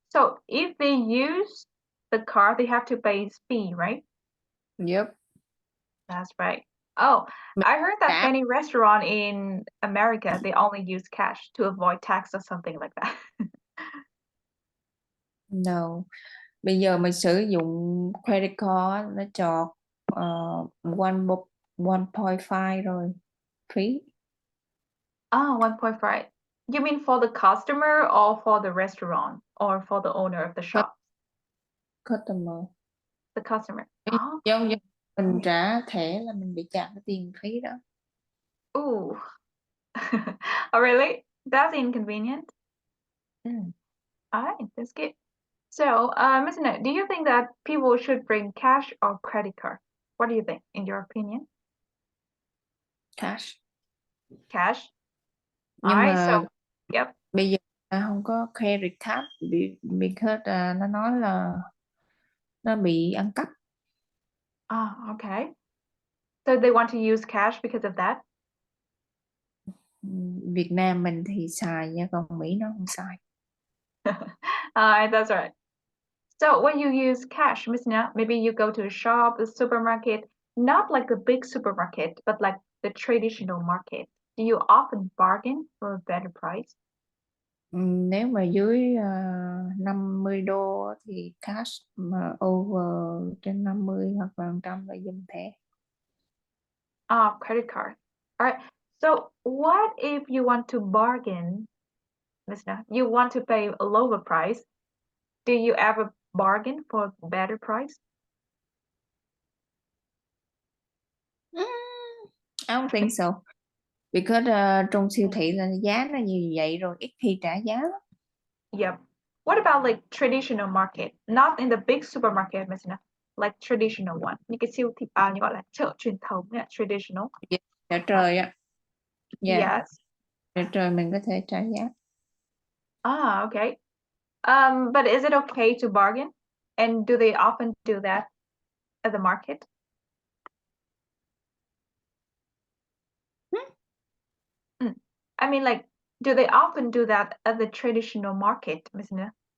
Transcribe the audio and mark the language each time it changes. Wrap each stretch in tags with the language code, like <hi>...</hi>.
<en>So if they use the card, they have to pay fee, right? Yep. That's right. Oh,</en> <vi>Mình</vi> <en>I heard that</en> <vi>trả</vi> <en>many restaurants in America, they only use cash to avoid tax or something like that. no.</en> <vi>Bây giờ mình sử dụng credit card nó chọt 1.5 rồi phí. 1.5.</vi> <en>You mean for the customer or for the restaurant or for the owner of the shop? Customer. The customer.</en> <vi>Giống như mình trả thẻ là mình bị trả cái tiền phí đó.</vi> <en>Ooh. Oh, really? That's inconvenient. All right, that's good. So, Ms. Annette, do you think that people should bring cash or credit card? What do you think, in your opinion? Cash. Cash.</en> <vi>Nhưng</vi> <en>All right,</en> <vi>mà</vi> <en>so, yep.</en> <vi>bây giờ không có credit card because nó nói là nó bị ăn cắp.</vi> <en>Okay. So they want to use cash because of that?</en> <vi>Việt Nam mình thì xài nha, còn Mỹ nó không xài.</vi> <en>That's right. So when you use cash, Miss Nia, maybe you go to a shop, a supermarket, not like a big supermarket, but like the traditional market. Do you often bargain for a better price?</en> <vi>Nếu mà dưới 50 đô thì cash, mà over trên 50 hoặc là 100 là dùng thẻ.</vi> <en>Credit card. All right. So what if you want to bargain, Miss Nia? You want to pay a lower price. Do you ever bargain for a better price? I don't think so.</en> <vi>Because trong siêu thị là giá nó như vậy rồi, ít khi trả giá lắm.</vi> <en>Yep. What about like traditional market? Not in the big supermarket, Miss Nia. Like traditional one.</en> <vi>Những cái siêu thị như gọi là chợ truyền thống, traditional. Chợ trời á. Yeah.</vi> <en>Yes.</en> <vi>Chợ trời mình có thể trả giá.</vi> <en>Okay. But is it okay to bargain? And do they often do that at the market? I mean, like, do they often do that at the traditional market, Miss Nia?</en>